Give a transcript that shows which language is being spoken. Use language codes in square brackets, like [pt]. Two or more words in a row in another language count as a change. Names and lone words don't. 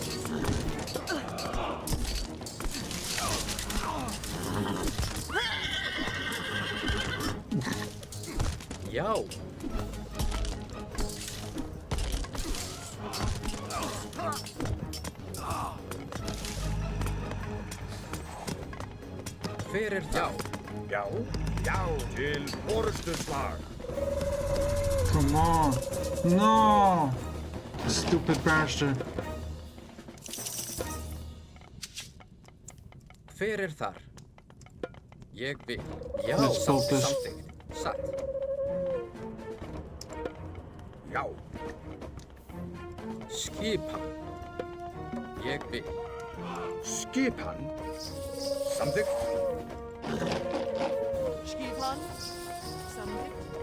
[is] Já. Hver er það? Já. Já. Til orustuslag. [en] Come on. No. Stupid bastard. [is] Hver er þar? Ég vil. Já, [en] Let's vote this. [is] samþykkt. Satt. Já. Skipan. Ég vil. Skipan. Samþykkt. Skipan. Samþykkt.